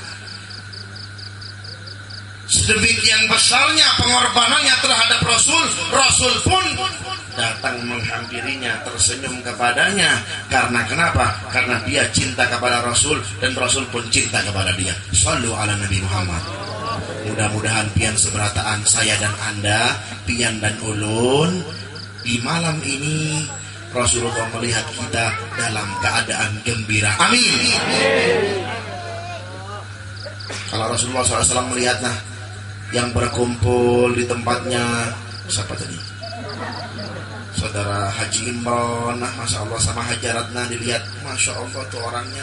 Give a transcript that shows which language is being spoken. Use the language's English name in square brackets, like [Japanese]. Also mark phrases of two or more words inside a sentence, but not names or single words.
[Indonesian] Sedemikian besarnya pengorbanannya terhadap Rasul. Rasul pun datang menghampirinya, tersenyum kepadanya. Karena kenapa? Karena dia cinta kepada Rasul dan Rasul pun cinta kepada dia. [Arabic] صلوا على النبي محمد. [Indonesian] Mudah-mudahan pian seberataan saya dan Anda, pian dan ulun, di malam ini Rasulullah melihat kita dalam keadaan gembira. Amin. Kalau Rasulullah SAW melihat nah, yang berkumpul di tempatnya siapa tadi? Saudara Haji Imron, nah [Arabic] ما شاء الله, [Indonesian] sama Haji Ratna dilihat, [Arabic] ما شاء الله [Indonesian] tuh orangnya.